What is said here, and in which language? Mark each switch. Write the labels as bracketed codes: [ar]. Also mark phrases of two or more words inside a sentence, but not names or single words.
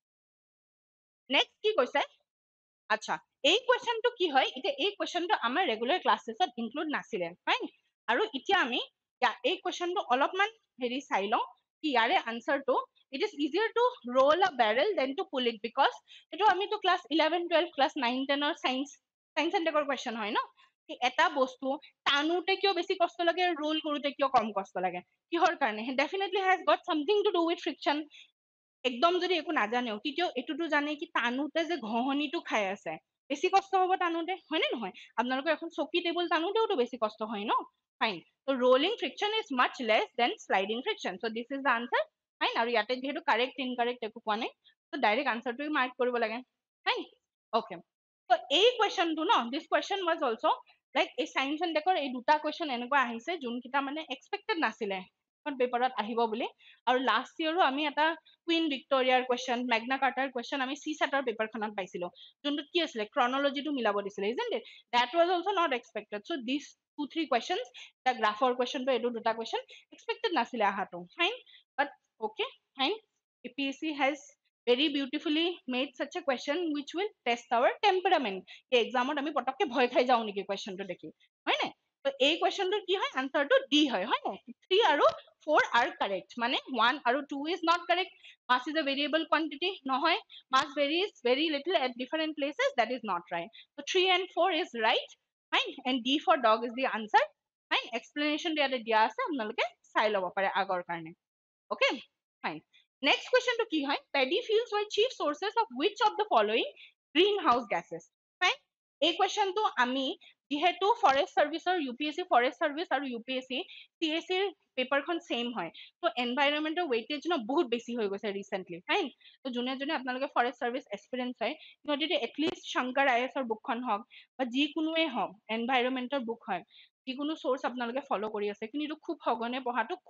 [as] নেক্সট কি কৈছে আচ্ছা এই কুৱেশ্যনটো কি হয় এতিয়া এই কুৱেশ্যনটো আমাৰ [en] regular classes include [as] নাছিলে ফাইন আৰু এতিয়া আমি এই কুৱেশ্যনটো অলপমান হেৰি চাই লওঁ কি ইয়াৰে আনসাৰটো [en] it is easier to roll a barrel than to pull it because [as] এটো আমিতো ক্লাছ 11 12 ক্লাছ 9 10 ৰ [en] science and tech [as] কুৱেশ্যন হয় ন কি এটা বস্তু টানুতে কিয় বেছি কষ্ট লাগে ৰোল কৰোতে কিয় কম কষ্ট লাগে কিহৰ কাৰণে [en] definitely has got something to do with friction [as] একদম যদি একো নাজানেও তেতিয়া এটোটো জানে কি টানুতে যে ঘহনিটো খাই আছে বেছি কষ্ট হ'ব টানুতে হয় নে নহয় আপোনালোকে এখন চকী টেবুল টানুতেওতো বেছি কষ্ট হয় ন ফাইন [en] so rolling friction is much less than sliding friction so this is the answer [as] ফাইন আৰু ইয়াতে যেহেতু [en] correct incorrect [as] একো কোৱা নাই তো [en] direct answer [as] মাৰ্ক কৰিব লাগে [en] fine okay [as] তো এই কুৱেশ্যনটো ন দিস [en] question was also like [as] এই [en] science and tech [as] এই দুটা কুৱেশ্যন এনেকুৱা আহিছে যোনকিটা মানে এক্সপেক্টেড নাছিলে এখন পেপাৰত আহিব বুলি আৰু [en] last year [as] আমি এটা কুইন ভিক্টোৰিয়াৰ কুৱেশ্যন মেগনা কাৰ্টাৰ কুৱেশ্যন আমি সি সেটৰ পেপাৰখনত পাইছিলো যোনটোত কি আছিলে ক্ৰনলজিটো মিলাব দিছিলে [en] isn't it that was also not expected so this 2 3 questions the [as] গ্ৰাফৰ কুৱেশ্যনটো এইটো দুটা [en] question expected [as] নাছিলে আহাটো [en] fine but okay fine APSC has very beautifully made such a question which will test our temperament [as] এই এক্সামত আমি পটককে ভয় খাই যাও নেকি কুৱেশ্যনটো দেখি হয় না তো এই কুৱেশ্যনটো কি হয় আনসাৰটো ডি হয় হয় না 3 আৰু 4 [en] are correct. মানে 1 আৰু 2 is not correct. Mass is a variable quantity. [as] নহয়. [en] Mass varies very little at different places. That is not right. So 3 and 4 is right. Fine. And D for dog is the answer. Fine. Explanation [as] ইয়াতে দিয়া আছে আপোনালোকে চাই ল'ব পাৰে আগৰ কাৰণে. [en] Okay. Fine. Next question [as] to কি হয়? [en] Paddy fields were chief sources of which of the following greenhouse gases? Fine. [as] এই questionটো আমি যিহেতু ফৰেষ্ট চাৰ্ভিচৰ UPSC ফৰেষ্ট চাৰ্ভিচ আৰু UPSC CSC ৰ পেপাৰখন সেম হয় তো [en] environment weightage [as] ন বহুত বেছি হৈ গৈছে [en] recently fine [as] তো যোনে যোনে আপোনালোকে ফৰেষ্ট চাৰ্ভিচ এক্সপিৰিয়েন্স হয় সিহঁতে এটলিষ্ট শংকৰ IAS ৰ বুকখন হওক বা যিকোনোৱে হওক [en] environment book [as] হয় যিকোনো সোর্স আপোনালোকে ফলো কৰি আছে কিন্তু এইটো খুব সঘনে পঢ়াটো খুব